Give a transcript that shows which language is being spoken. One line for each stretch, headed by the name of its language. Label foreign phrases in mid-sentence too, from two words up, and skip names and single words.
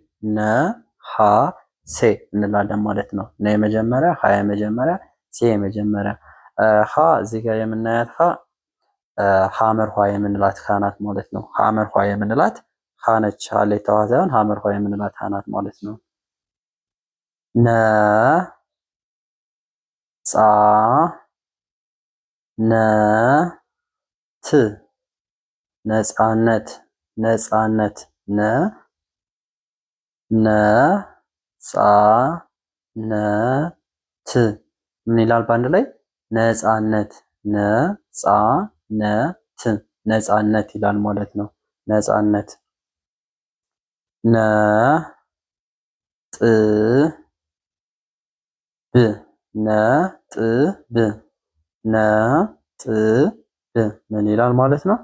Amharic: ነሐሴ እንላለን ማለት ነው። ነ የመጀመሪያ፣ ሀ የመጀመሪያ፣ ሴ የመጀመሪያ። ሀ እዚህ ጋር የምናያት ሀ ሐመር ኋ የምንላት ሀ ናት ማለት ነው። ሐመር ኋ የምንላት ሀ ነች። ሀሌታዋ ሳይሆን ሀመርኋ የምንላት ሀ ናት ማለት ነው። ነ ጻ ነ ት ነጻነት ነጻነት ነ ነ ጻ ነ ት ምን ይላል በአንድ ላይ? ነጻነት ነጻነት ነጻነት ይላል ማለት ነው። ነጻነት ነ ጥ ብ ነጥብ ነጥብ ምን ይላል ማለት ነው?